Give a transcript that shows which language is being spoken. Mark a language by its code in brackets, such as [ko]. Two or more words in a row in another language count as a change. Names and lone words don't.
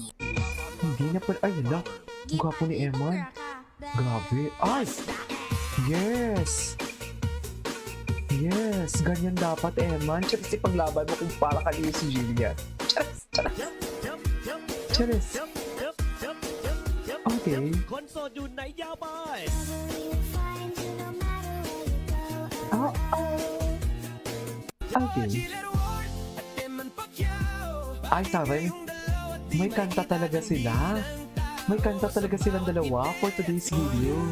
[tl] hindi na pala. Ay, hala. Ang gwapo ni Emma. Grabe. Ay! Yes! Yes! Ganyan dapat, Emma. Charis, ipaglaban mo kung para kanina si Jillian. Charis. Okay. [th] คนโสดอยู่ไหนยาวไป [tl] Oh. Okay. Ay, taray. May kanta talaga sila. May kanta talaga silang dalawa [en] for today's video.